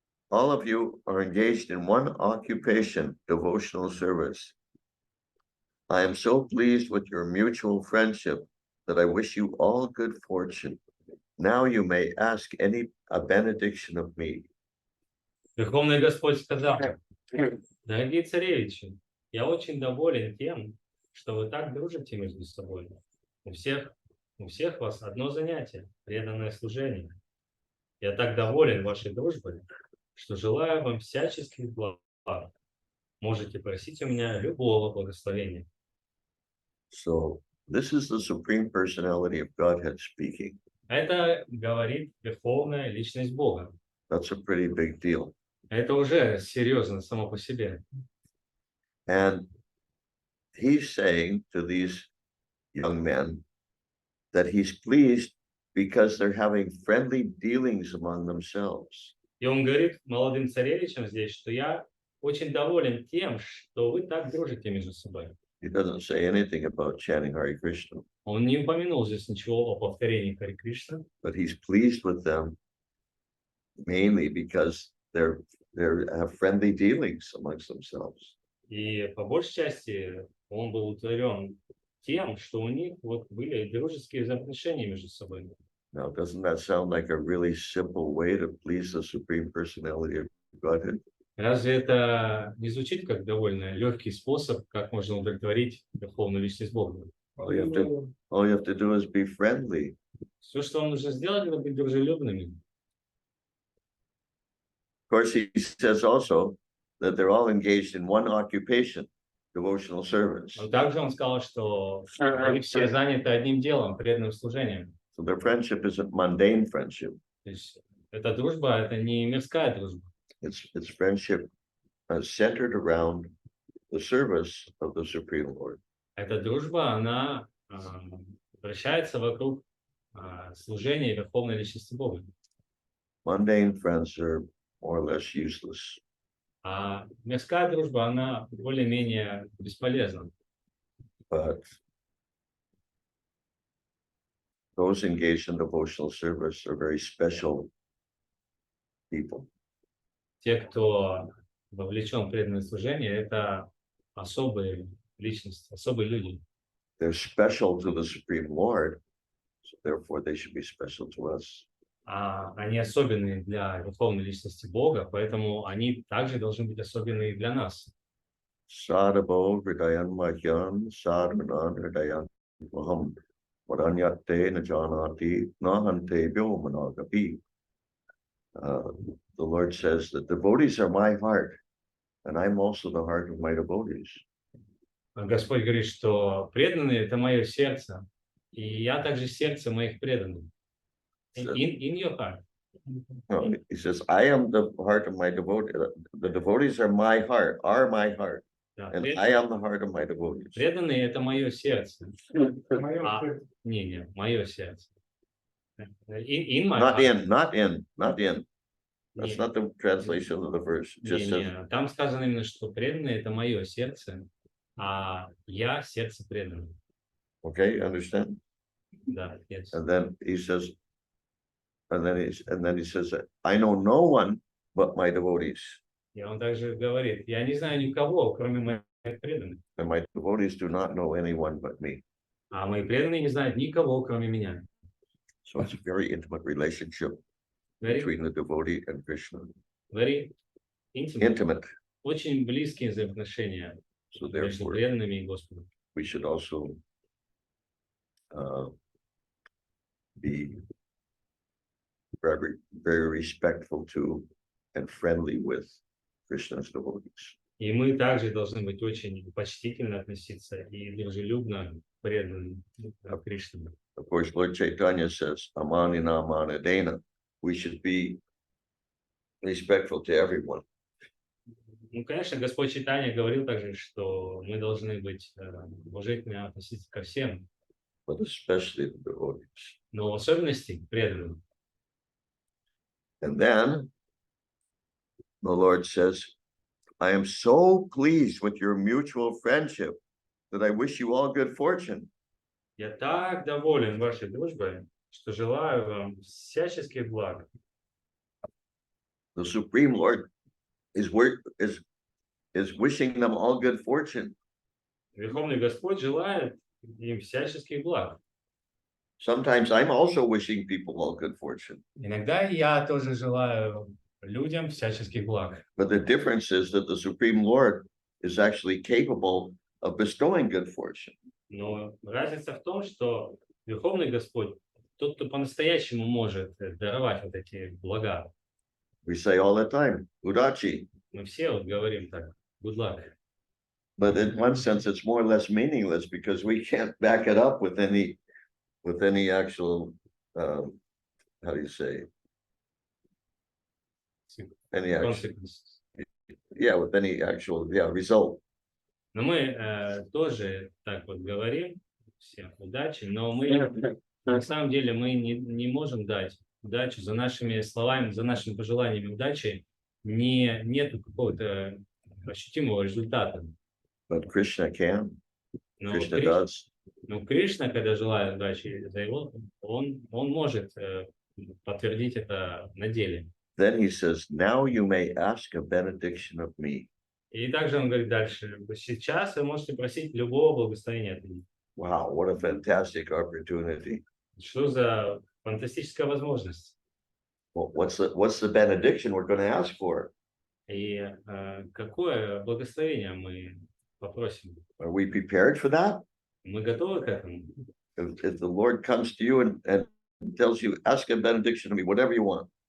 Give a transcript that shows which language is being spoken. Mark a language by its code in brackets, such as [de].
[en] All of you are engaged in one occupation, devotional service. I am so pleased with your mutual friendship that I wish you all good fortune. Now you may ask a benediction of me. [ru] Верховный Господь сказал: дорогие царевичи, я очень доволен тем, что вы так дружите между собой. У всех вас одно занятие – преданное служение. Я так доволен вашей дружбой, что желаю вам всяческих благ. Можете просить у меня любого благословения. [en] So this is the Supreme Personality of Godhead speaking. [ru] Это говорит Верховная Личность Бога. [en] That's a pretty big deal. [ru] Это уже серьезно само по себе. [en] And he's saying to these young men that he's pleased because they're having friendly dealings among themselves. [ru] И он говорит молодым царевичам здесь, что я очень доволен тем, что вы так дружите между собой. [en] He doesn't say anything about chanting Hare Krishna. [ru] Он не упомянул здесь ничего о повторении Харе Кришна. [en] But he's pleased with them mainly because they have friendly dealings amongst themselves. [ru] И по большей части он был удовлетворен тем, что у них вот были дружеские взаимоотношения между собой. [en] Now, doesn't that sound like a really simple way to please the Supreme Personality of Godhead? [ru] Разве это не звучит как довольно легкий способ, как можно удовлетворить Верховную Личность Бога? [en] All you have to do is be friendly. [ru] Все, что вам нужно сделать, это быть дружелюбными. [en] Of course, he says also that they're all engaged in one occupation, devotional service. [ru] Но также он сказал, что они все заняты одним делом, преданным служением. [en] So their friendship isn't mundane friendship. [ru] То есть эта дружба, это не мирская дружба. [en] It's friendship centered around the service of the Supreme Lord. [ru] Эта дружба, она вращается вокруг служения Верховной Личности Бога. [en] Mundane friends are more or less useless. [ru] А мирская дружба, она более-менее бесполезна. [en] But those engaged in devotional service are very special people. [ru] Те, кто вовлечен в преданное служение, это особые личности, особые люди. [en] They're special to the Supreme Lord, so therefore they should be special to us. [ru] Они особенные для Верховной Личности Бога, поэтому они также должны быть особенные для нас. [sa] Sadabo Hridayan Mahyan Sadhanan Hridayan Maham Varanyate Najanati Nahante Byomanagapi. [en] The Lord says that devotees are my heart, and I'm also the heart of my devotees. [ru] Господь говорит, что преданные – это мое сердце, и я также сердце моих преданных. [en] In your heart. No, he says, I am the heart of my devotees. The devotees are my heart, [ru] Да, [en] and I am the heart of my devotees. [ru] преданные – это мое сердце. Не, мое сердце. [en] In my Not heart. not in. That's [ru] Не, [en] not the translation of the verse. It just says, [ru] не. Там сказано именно, что преданные – это мое сердце, а я сердце преданных. [en] okay, understand? [ru] Да, [en] yes. And then he says, and then he says, I know no one but my devotees, [ru] И он также говорит, я не знаю никого, кроме моих преданных. [en] and my devotees do not know anyone but me. [ru] А мои преданные не знают никого, кроме меня. [en] So it's a very intimate relationship Very, between the devotee and Krishna. very intimate. Intimate. [ru] Очень близкие взаимоотношения [en] So [ru] между [en] therefore, [ru] преданными и Господом. [en] we should also be very respectful to and friendly with Krishna's devotees. [ru] И мы также должны быть очень почтительно относиться и дружелюбно преданным Кришне. [en] Of course, Lord Chaitanya says, Amanina Manadena. We should be respectful to everyone. [ru] Ну, конечно, Господь Чайтанья говорил также, что мы должны быть уважительно относиться ко всем, [en] But especially the devotees. [ru] но в особенности к преданным. [en] And then the Lord says, I am so pleased with your mutual friendship that I wish you all good fortune. [ru] Я так доволен вашей дружбой, что желаю вам всяческих благ. [en] The Supreme Lord is wishing them all good fortune. [ru] Верховный Господь желает им всяческих благ. [en] Sometimes I'm also wishing people all good fortune. [ru] Иногда я тоже желаю людям всяческих благ. [en] But the difference is that the Supreme Lord is actually capable of bestowing good fortune. [ru] Но разница в том, что Верховный Господь, тот, кто по-настоящему может даровать вот эти блага. [en] We say all the time, Udachi. [ru] Мы все вот говорим так, [en] good luck. But in one sense, it's more or less meaningless because we can't back it up with any actual, how do you say? Any action. With any actual, result. [ru] Но мы тоже так вот говорим, всем удачи, но мы на самом деле мы не можем дать удачу за нашими словами, за нашими пожеланиями удачи, нету какого-то ощутимого результата. [en] But Krishna can. [ru] Но [en] Krishna does. [ru] Но Кришна, когда желает удачи за его, он может подтвердить это на деле. [en] Then he says, now you may ask a benediction of me. [ru] И также он говорит дальше, сейчас вы можете просить любого благословения от меня. [en] Wow, what a fantastic opportunity. [ru] Что за фантастическая возможность. [en] Well, what's the benediction we're going to ask for? [ru] И какое благословение мы попросим? [en] Are we prepared for that? [ru] Мы готовы к этому? [en] If the Lord comes to you and tells you, ask a benediction of me, whatever you want.